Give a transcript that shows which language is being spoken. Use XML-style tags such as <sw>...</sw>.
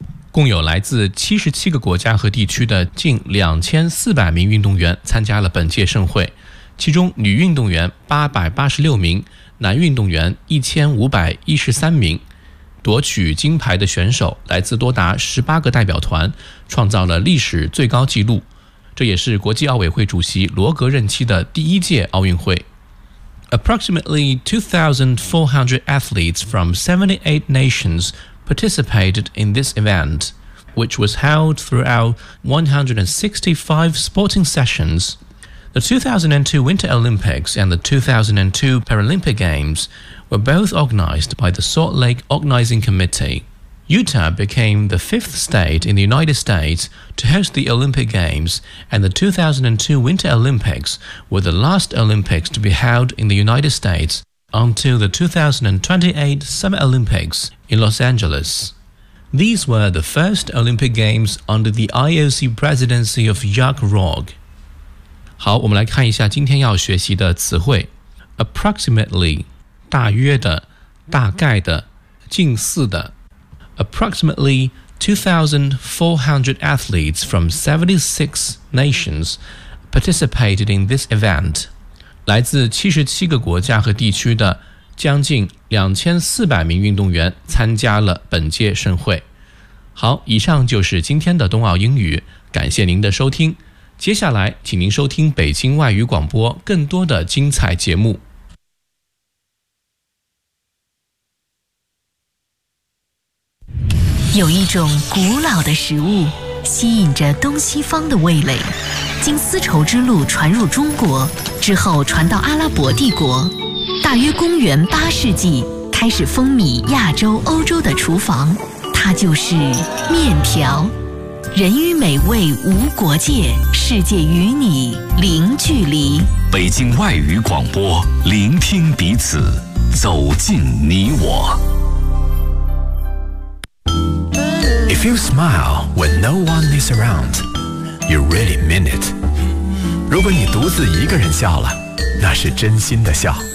<zh>共有来自77个国家和地区的近2400名运动员参加了本届盛会，其中女运动员886名，男运动员1513名，夺取金牌的选手来自多达18个代表团，创造了历史最高纪录，这也是国际奥委会主席罗格任期的第一届奥运会。</zh> <en>Approximately 2,400 athletes from 78 nations participated in this event, which was held throughout 165 sporting sessions. The 2002 Winter Olympics and the 2002 Paralympic Games were both organized by the Salt Lake Organizing Committee. Utah became the fifth state in the United States to host the Olympic Games, and the 2002 Winter Olympics were the last Olympics to be held in the United States until the 2028 Summer Olympics in Los Angeles. These were the first Olympic Games under the IOC presidency of Jacques Rogge.</en> <zh>好，我们来看一下今天要学习的词汇。 Approximately 大约的，大概的，近似的。</zh> <en>Approximately 2,400 athletes from 76 nations participated in this event.</en> <zh>来自77个国家和地区的将近2400名运动员参加了本届盛会。好，以上就是今天的冬奥英语，感谢您的收听。接下来请您收听北京外语广播更多的精彩节目。有一种古老的食物吸引着东西方的味蕾，经丝绸之路传入中国之后传到阿拉伯帝国，大约公元八世纪开始风靡亚洲欧洲的厨房，它就是面条。人与美味无国界，世界与你零距离。北京外语广播，聆听彼此，走进你我。</zh> <en>If you smile when no one is around, you really mean it.</en> <zh>如果你独自一个人笑了，那是真心的笑。</zh>